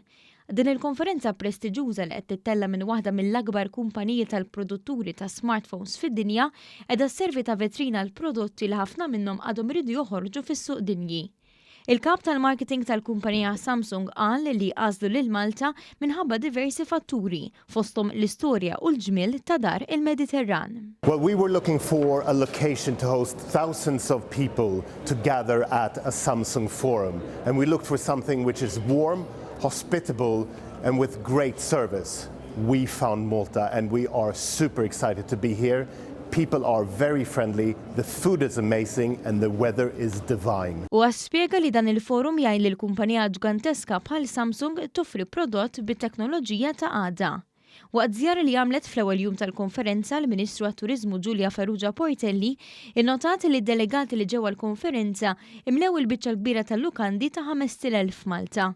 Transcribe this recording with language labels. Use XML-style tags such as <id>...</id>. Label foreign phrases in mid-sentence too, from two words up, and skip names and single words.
<mt>Din il-konferenza prestiġjuża li qed tittella minn waħda mill-akbar kumpaniji tal-produtturi ta' smartphones fid-dinja qiegħda sservi ta' vetrina l-prodotti li ħafna minnhom għadhom iridu joħorġu fis-suq dinji. Il-kap tal-marketing tal-kumpanija Samsung qal li għażlu lil Malta minħabba diversi fatturi fosthom l-istorja u l-ġmiel ta' dar il-Mediterran.</mt> <en>Well, we were looking for a location to host thousands of people to gather at a Samsung forum, and we looked for something which is warm, hospitable, and with great service. We found Malta, and we are super excited to be here. People are very friendly, the food is amazing, and the weather is divine.</en> <mt>U għaspjega li dan il-forum jgħid li l-kumpanija ġganteska bħal Samsung toffri prodott bit-teknoloġija ta' għada. Waqt żjara li għamlet fl-ewwel jum tal-konferenza l-Ministru għat-Turiżmu Giulia Farrugia Portelli innotat li d-delegati li ġewwa l-konferenza imlew il-biċċa l-kbira tal-lukandi ta' 5,000 Malta.</mt>